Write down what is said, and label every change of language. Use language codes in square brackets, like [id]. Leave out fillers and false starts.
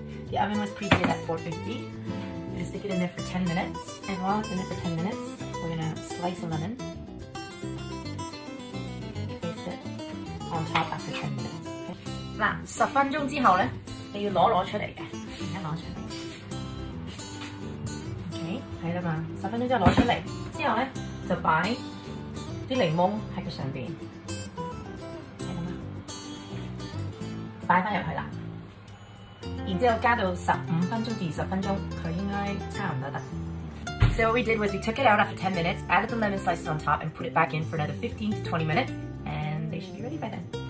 [en] The oven was preheated at 450. We're gonna stick it in there for 10 minutes. And while it's in there for 10 minutes, we're gonna slice a lemon. Place it on top after 10 minutes. Okay. [yue] 嗱，10分鐘之後咧，你要攞出嚟嘅，而家攞出嚟。 OK， 係啦嘛，10分鐘之後攞出嚟，之後咧就擺啲檸檬喺佢上邊，係咁啦，擺翻入去啦。然之後加到15分鐘至20分鐘，佢應該差唔多得。 [en] So what we did was we took it out after 10 minutes, added the lemon slices on top, and put it back in for another 15 to 20 minutes, and they should be ready by then.